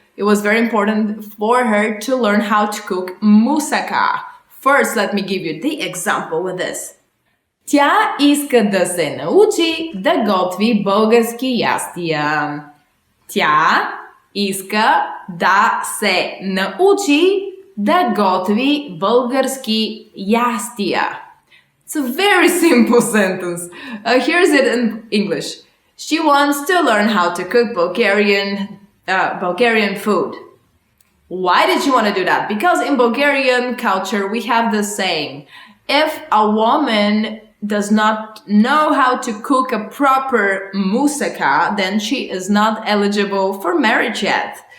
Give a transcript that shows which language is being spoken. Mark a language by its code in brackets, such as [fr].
[en] It was very important for her to learn how to cook moussaka. First, let me give you the example with this. [bg] Тя иска да се научи да готви български ястия. Тя иска да се научи да готви български ястия. [en] It's a very simple sentence. Here's it in English. She wants to learn how to cook Bulgarian food. Why did she want to do that? Because in Bulgarian culture, we have this saying, if a woman does not know how to cook a proper moussaka, then she is not eligible for marriage yet.